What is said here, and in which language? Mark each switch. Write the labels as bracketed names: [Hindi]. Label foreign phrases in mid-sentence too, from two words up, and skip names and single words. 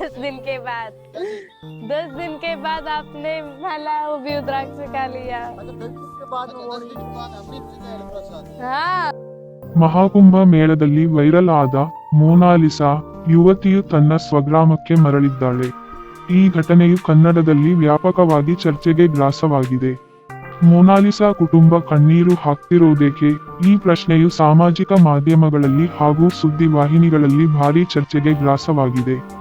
[Hindi] दिन के बाद 10 दिन के बाद आपने भला वो भी रुद्राक्ष खा लिया। अच्छा 10 दिन के बाद में 10 दिन के बाद अमृत मिला है प्रसाद। हाँ [Kannada] ಮಹಾಕುಂಭ ಮೇಳದಲ್ಲಿ ವೈರಲ್ ಆದ ಮೋನಾಲಿಸಾ ಯುವತಿಯು ತನ್ನ ಸ್ವಗ್ರಾಮಕ್ಕೆ ಮರಳಿದ್ದಾಳೆ. ಈ ಘಟನೆಯು ಕನ್ನಡದಲ್ಲಿ ವ್ಯಾಪಕವಾಗಿ ಚರ್ಚೆಗೆ ಗ್ರಾಸವಾಗಿದೆ. ಮೋನಾಲಿಸಾ ಕುಟುಂಬ ಕಣ್ಣೀರು ಹಾಕ್ತಿರೋದೇಕೆ? ಈ ಪ್ರಶ್ನೆಯು ಸಾಮಾಜಿಕ ಮಾಧ್ಯಮಗಳಲ್ಲಿ ಹಾಗೂ ಸುದ್ದಿ ವಾಹಿನಿಗಳಲ್ಲಿ ಭಾರೀ ಚರ್ಚೆಗೆ ಗ್ರಾಸವಾಗಿದೆ.